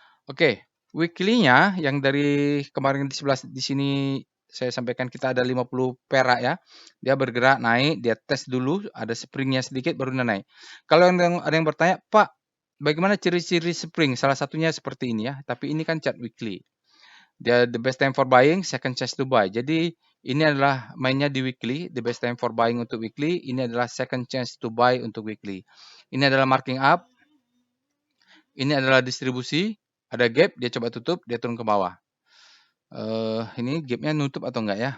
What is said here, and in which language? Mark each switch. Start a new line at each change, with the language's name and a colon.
Indonesian: Oke, weekly-nya yang dari kemarin di sebelah di sini saya sampaikan kita ada 50 perak ya. Dia bergerak naik, dia tes dulu, ada springnya sedikit baru dia naik. Kalau ada yang bertanya, Pak, bagaimana ciri-ciri spring? Salah satunya seperti ini ya, tapi ini kan chart weekly. Dia
English: the best time for buying, second chance to buy.
Indonesian: Jadi ini adalah mainnya di weekly,
English: the best time for buying
Indonesian: untuk weekly, ini adalah
English: second chance to buy
Indonesian: untuk weekly. Ini adalah marking up, ini adalah distribusi, ada gap, dia coba tutup, dia turun ke bawah. Ini gapnya nutup atau enggak ya?